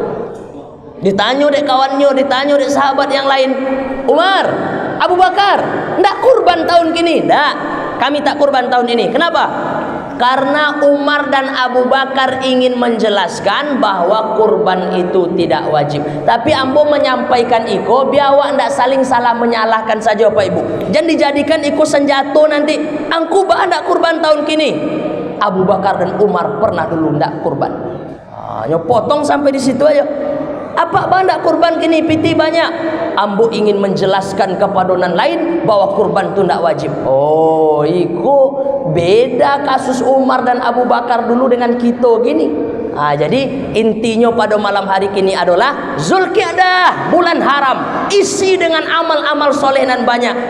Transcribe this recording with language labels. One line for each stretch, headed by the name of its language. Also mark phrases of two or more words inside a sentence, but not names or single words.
Minangkabau: Ditanya dek kawannya, ditanya dek sahabat yang lain, Umar, Abu Bakar ndak kurban tahun kini? Ndak, kami tak kurban tahun ini.
Indonesian: Kenapa? Karena Umar dan Abu Bakar ingin menjelaskan bahwa kurban itu tidak wajib.
Minangkabau: Tapi ambo menyampaikan iko biar awak ndak saling salah menyalahkan saja Pak Ibu. Jangan dijadikan iko senjata nanti. Angku bah ndak kurban tahun kini.
Indonesian: Abu Bakar dan Umar pernah dulu ndak kurban. Potong sampai di situ aja.
Minangkabau: Apa bah ndak kurban kini piti banyak.
Indonesian: Ambo ingin menjelaskan kepada orang lain bahwa kurban itu ndak wajib.
Minangkabau: Oh, iko beda kasus Umar dan Abu Bakar dulu dengan kita gini.
Indonesian: Jadi intinya pada malam hari kini adalah Zulqia'dah, bulan haram, isi dengan amal-amal soleh dan banyak.